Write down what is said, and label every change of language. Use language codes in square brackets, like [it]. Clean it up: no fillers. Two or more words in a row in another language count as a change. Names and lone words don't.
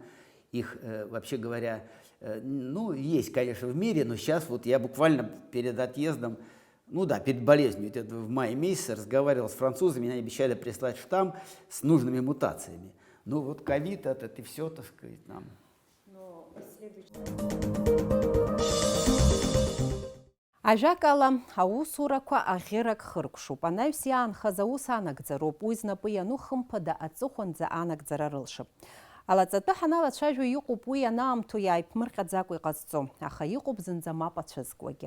[ru] Их, вообще говоря, ну, есть, конечно, в мире, но сейчас вот я буквально перед отъездом, ну да, перед болезнью, это в мае месяце разговаривал с французами, они обещали прислать штамм с нужными мутациями. Ну вот ковид этот и все, так сказать, нам. [ab] Ажәакала, аусурақәа аӷьырак хыркәшоуп. Анаҩс иаанхаз аус анагӡароуп. Уи знапы иану хымԥада аҵыхәанӡа анагӡара рылшып. Алаҵатәы ҳаналацәажәо иҟоуп уи анаамҭоу иааиԥмырҟьаӡакәа иҟазҵо, аха иҟоуп зынӡа мап ацәызкуагьы.